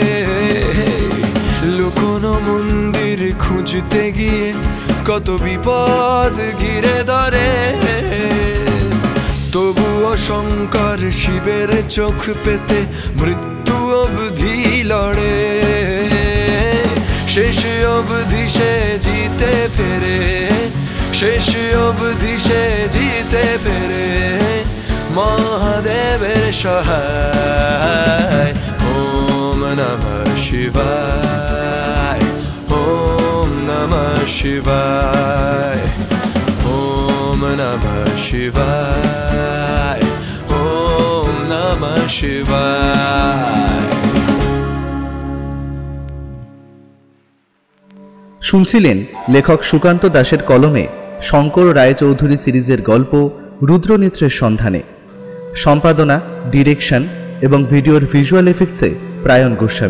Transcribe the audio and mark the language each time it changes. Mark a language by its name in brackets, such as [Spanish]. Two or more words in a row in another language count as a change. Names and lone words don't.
[Bangla] লুকোনো মন্দির খুঁজতে গিয়ে কত বিপদ ঘিরে ধরে, তবুও শঙ্কর শিবের চোখ পেতে মৃত্যু অবধি লড়ে। শেষ অবধি সে জিতে পেরে, শেষ অবধি সে জিতে পেরে, মহাদেবের সহায়। [Sanskrit] ওম নমঃ শিবায়, ওম নমঃ শিবায়, ওম নমঃ শিবায়, ওম নমঃ শিবায়। [Bangla] শুনছিলেন লেখক সুকান্ত দাসের কলমে শঙ্কর রায়চৌধুরী সিরিজের গল্প রুদ্রনেত্রের সন্ধানে। সম্পাদনা, ডিরেকশন এবং ভিডিওর [English] visual effects [Bangla] প্রায়ণ গোস্বামী।